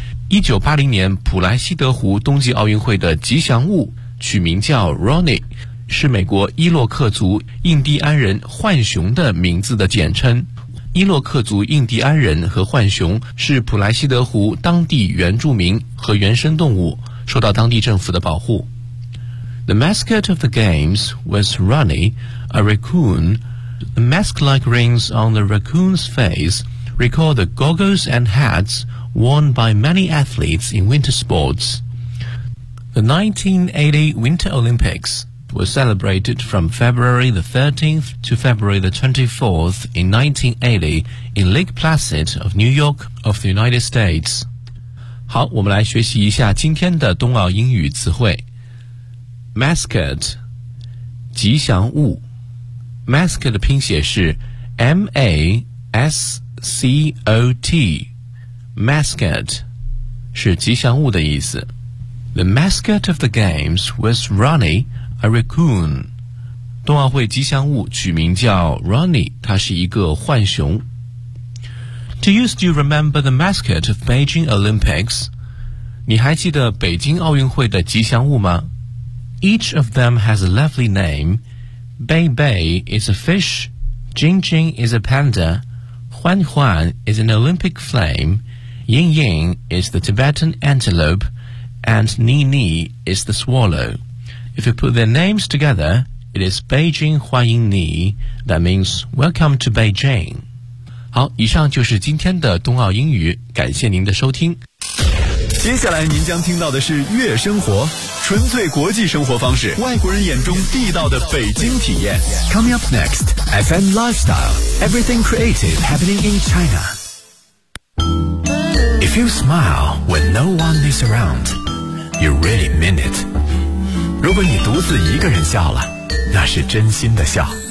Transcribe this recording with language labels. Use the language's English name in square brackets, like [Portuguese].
[Chinese] 1980年普莱西德湖冬季奥运会的吉祥物取名叫 Ronnie， 是美国伊洛克族印第安人浣熊的名字的简称。伊洛克族印第安人和浣熊是普莱西德湖当地原住民和原生动物，受到当地政府的保护。 [English] The mascot of the games was Ronnie, a raccoon. The mask-like rings on the raccoon's face recall the goggles and hats worn by many athletes in winter sports. The 1980 Winter Olympics was celebrated from February the 13th to February the 24th in 1980 in Lake Placid of New York of the United States. [Chinese] 好，我们来学习一下今天的冬奥英语词汇。 Mascot 吉祥物 Mascot 的拼写是 M-A-S-C-O-T Mascot 是吉祥物的意思。 [English] The mascot of the games was Ronnie, a raccoon. [Chinese] 冬奥会吉祥物取名叫 Ronnie， 他是一个浣熊。 [English] Do you still remember the mascot of Beijing Olympics? [Chinese] 你还记得北京奥运会的吉祥物吗？ [English] Each of them has a lovely name. Bei Bei is a fish, Jing Jing is a panda, Huan Huan is an Olympic flame, Ying Ying is the Tibetan antelope, and Ni Ni is the swallow. If you put their names together, it is Beijing Huan Ying Ni. That means welcome to Beijing. [Chinese] 好，以上就是今天的冬奥英语，感谢您的收听。接下来您将听到的是悦生活，纯粹国际生活方式，外国人眼中地道的北京体验。 [English] Coming up next, FM Lifestyle, Everything Creative Happening in China. If you smile when no one is around, you really mean it. [Chinese] 如果你独自一个人笑了，那是真心的笑。